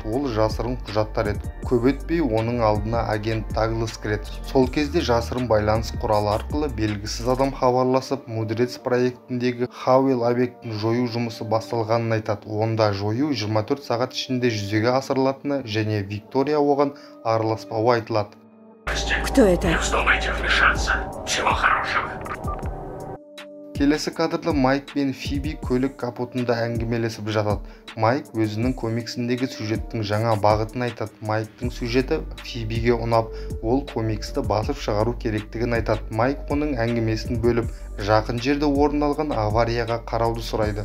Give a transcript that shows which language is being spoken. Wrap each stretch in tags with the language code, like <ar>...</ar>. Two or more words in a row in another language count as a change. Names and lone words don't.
<kk>Ол жасырын құжаттар еді. Көп өтпей оның алдына агент Даглас кіреді. Сол кезде жасырын байланыс құралы арқылы белгісіз адам хабарласып, Мудрец проектіндегі Хауэлл объектін жою жұмысы басталғанын айтады. Онда жою 24 сағат ішінде жүзеге асырылатыны және Виктория оған араласпауы айтылады.</kk> <ru>Кто это? Не вздумайте вмешаться. Всего хорошего.</ru> <kk>Келесі кадрда Майк пен Фиби көлік капотында әңгімелесіп жатады. Майк өзінің комиксіндегі сюжеттің жаңа бағытын айтады. Майктың сюжеті Фибиге ұнап, ол комиксті басып шығару керектігін айтады. Майк оның әңгімесін бөліп, жақын жерде орын алған аварияға қарауды сұрайды.</kk>